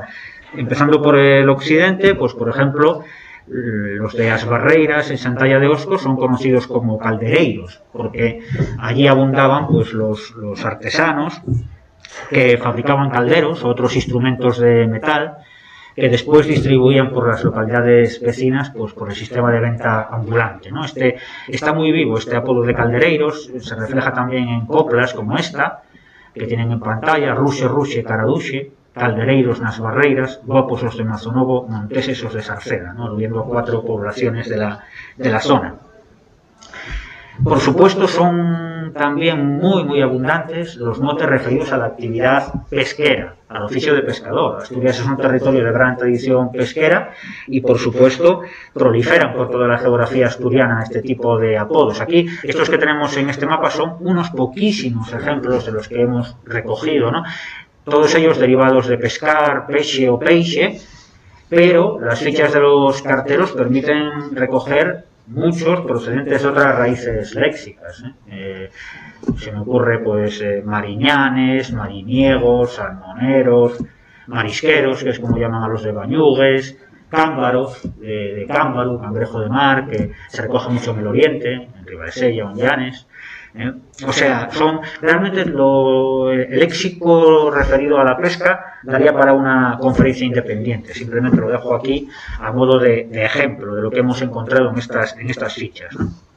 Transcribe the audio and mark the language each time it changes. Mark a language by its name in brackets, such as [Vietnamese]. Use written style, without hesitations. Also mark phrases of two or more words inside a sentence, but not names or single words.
[Spanish] Empezando por el occidente, pues por ejemplo, los de As Barreiras en Santalla de Osco son conocidos como caldereiros, porque allí abundaban pues los artesanos que fabricaban calderos o otros instrumentos de metal que después distribuían por las localidades vecinas pues por el sistema de venta ambulante, ¿no? Está muy vivo este apodo de caldereiros, se refleja también en coplas como esta, que tienen en pantalla: [Galician] Ruxe, Ruxe, Caraduxe, caldereiros nas Barreiras, guapos os de Mazonovo, monteses os de Sarceda, [Spanish] ¿no? Aludiendo a 4 poblaciones de la zona. Por supuesto, son también muy abundantes los motes referidos a la actividad pesquera, al oficio de pescador. Asturias es un territorio de gran tradición pesquera y, por supuesto, proliferan por toda la geografía asturiana este tipo de apodos. Aquí, estos que tenemos en este mapa son unos poquísimos ejemplos de los que hemos recogido, ¿no? Todos ellos derivados de pescar, peche o peixe, pero las fichas de los carteros permiten recoger muchos procedentes de otras raíces léxicas. Se me ocurre pues mariñanes, mariniegos, salmoneros, marisqueros, que es como llaman a los de Bañugues, cámbaros, de cámbaro, cangrejo de mar, que se recoge mucho en el oriente, en Ribadesella o en Llanes. O sea, son realmente el léxico referido a la pesca daría para una conferencia independiente. Simplemente lo dejo aquí a modo de ejemplo de lo que hemos encontrado en estas fichas, ¿no?